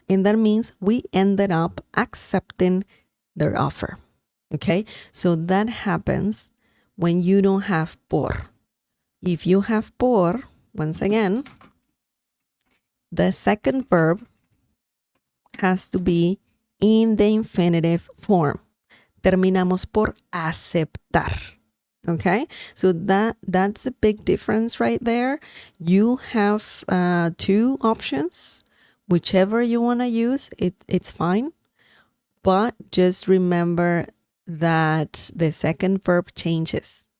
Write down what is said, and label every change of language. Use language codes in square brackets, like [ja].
[en] And that means we ended up accepting their offer. Okay? So that happens when you don't have por. If you have por, once again, the second verb has to be in the infinitive form. [es] Terminamos por aceptar. [en] Okay, so that's a big difference right there. You have two options. Whichever you want to use, it's fine. But just remember that the second verb changes.